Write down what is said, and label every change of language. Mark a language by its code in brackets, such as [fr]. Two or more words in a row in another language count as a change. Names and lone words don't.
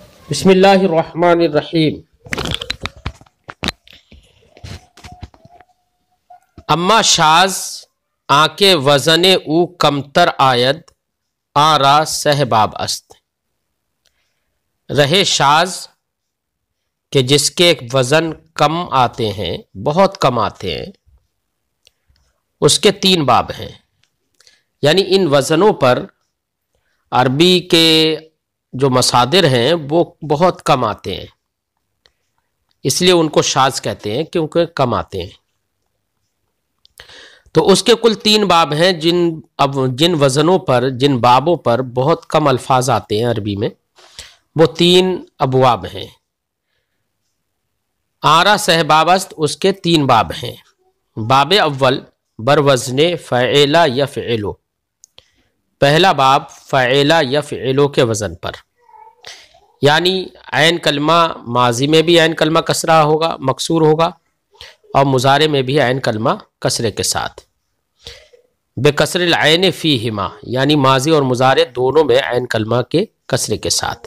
[ar] بسم اللہ الرحمن الرحیم۔ [fa] اما شاز آنکه وزن او کمتر آید آن را سه باب است۔ [ur] رہے شاز کہ جس کے وزن کم آتے ہیں، بہت کم آتے ہیں، اس کے 3 باب ہیں۔ یعنی ان وزنوں پر عربی کے جو مصادر ہیں وہ بہت کم آتے ہیں، اس لیے ان کو شاذ کہتے ہیں کیونکہ کم آتے ہیں۔ تو اس کے کل 3 باب ہیں جن وزنوں پر، جن بابوں پر بہت کم الفاظ آتے ہیں عربی میں، وہ 3 ابواب ہیں۔ [fa] آرا سہ باب است، [ur] اس کے 3 باب ہیں۔ [fa] باب اول بر وزن فعیلا یفعلو، [ur] پہلا باب فعیلا یفعلو کے وزن پر، یعنی عین کلمہ ماضی میں بھی عین کلمہ کسرہ ہوگا، مکسور ہوگا، اور مضارع میں بھی عین کلمہ کسرے کے ساتھ، [ar] بکسر العین فیہما، [ur] یعنی ماضی اور مضارع دونوں میں عین کلمہ کے کسرے کے ساتھ۔